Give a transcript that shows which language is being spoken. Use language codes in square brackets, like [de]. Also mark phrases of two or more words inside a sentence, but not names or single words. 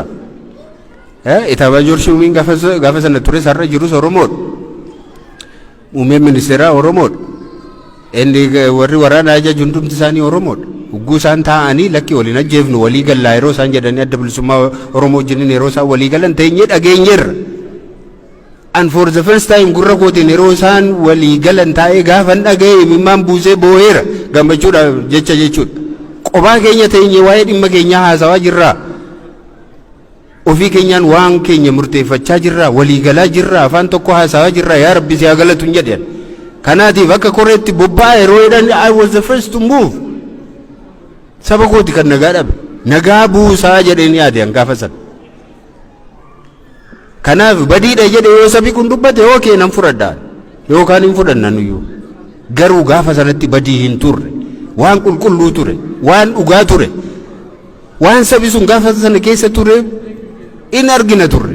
[om] Itaabaa Joorshuumiin gaafa sana tures har'a jirus Oromoodha. Muummeen ministeeraa Oromoodha. Inni warri waraana ajaju hundumti isaanii Oromoodha. Ugguu isaan taa'anii lakki waliin ajjeefnu walii gallaa yeroo isaan jedhanii adda bilisummaa Oromoo wajjin yeroo isaan walii galan teenyee dhageenyeerra. [en] And for the first time [om] gurra kootiin yeroo isaan walii galan taa'ee gaafan dhaga'ee imimmaan buusee boo'eera gammachuudha jechuudha. Qophaa keenya teenyee waa'ee dhimma keenyaa haasawaa jirraa. Ofii keenyaan waan keenya murteeffachaa jirraa walii galaa jirraa afaan tokko haasawaa jirraa yaa Rabbi si haa galatu hin jedhan. Kanaatiif akka koreetti bobba'aa yeroo jedhan [en] I was the first to move. [om] Saba kooti kan nagaa dhabe nagaa buusaa jedheen yaadeen gaafa sana. Kanaaf badiidha jedhe yoo sabi kun dubbate okay nan fudhadhaa yookaan hin fudhanna nuyyuu. Garuu gaafa sanatti badii hin turre waan qulqulluu ture waan dhugaa ture waan sabi sun gaafa sana keessa ture in argina turre.